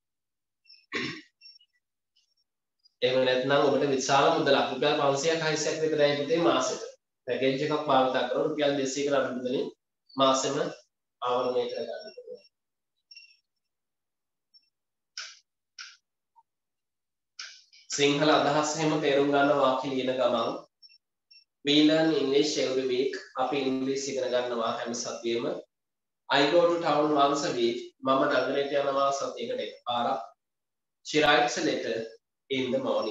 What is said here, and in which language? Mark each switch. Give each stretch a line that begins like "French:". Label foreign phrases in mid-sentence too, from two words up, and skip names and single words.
Sinhala: එහෙම නැත්නම් ඔබට විශාල මුදලක් රුපියල් 500ක් 600ක් විතරයි පුතේ මාසෙට. පැකේජ් එකක් භාවිතා කරලා රුපියල් 200කට අඩු මුදලින් මාසෙම ආවරණය කරගන්න පුළුවන්. සිංහල අදහස් එහෙම තේරුම් ගන්න වාක්‍ය ලියන ගමන්
English: we learn English every week.
Sinhala: අපි ඉංග්‍රීසි ඉගෙන ගන්නවා හැම සතියෙම.
English: I go to town once a week.
Sinhala: මම නගරයට යනවා සතියකට එකපාරක්.
English: She writes a letter in the morning.